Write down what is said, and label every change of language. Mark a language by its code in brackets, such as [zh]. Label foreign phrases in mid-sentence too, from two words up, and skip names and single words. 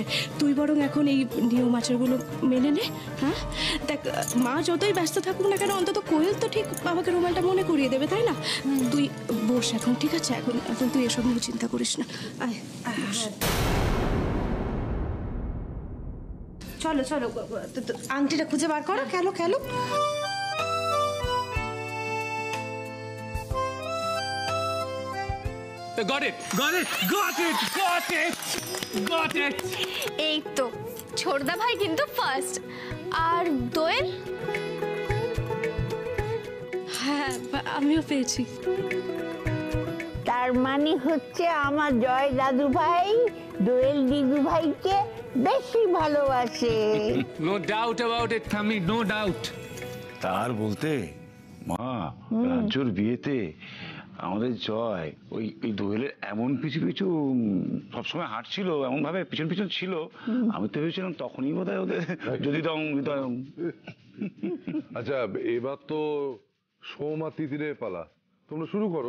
[bn] তুই বরং এখন এই নিয়ম আচারগুলো মেনে নে। হ্যাঁ দেখ, মা যতই ব্যস্ত থাকুক না কেন, অন্তত কোয়েল তো ঠিক বাবাকে রুমালটা মনে করিয়ে দেবে, তাই না? তুই বস এখন, ঠিক আছে? এখন এখন তুই এসব নিয়ে চিন্তা করিস না। আয় বস। চলো চলো, আংটিটা খুঁজে বার করো, খেলো খেলো। [en] Got it, got it, got it, got it, got it. [bn] এই তো ছোটদা ভাই কিন্তু ফার্স্ট। আর দোয়েল? হ্যাঁ আমিও পেয়েছি। তার মানে হচ্ছে আমার জয় দাদু ভাই দোয়েল দিদু ভাইকে বেশি ভালোবাসে। [en] No doubt about it, Thami, no doubt. [bn] তার বলতে মা, রাজ্যর বিয়েতে আমাদের জয় ওই দোয়েলের এমন পিছু পিছু সবসময় হাঁটছিল, এমন ভাবে পিছন পিছন ছিল, আমি তো ভেবেছিলাম তখনই বোধহয় ওদের যদি হৃদয়ং। আচ্ছা, এবার তো সোম আর তিতিরের পালা, তোমরা শুরু করো।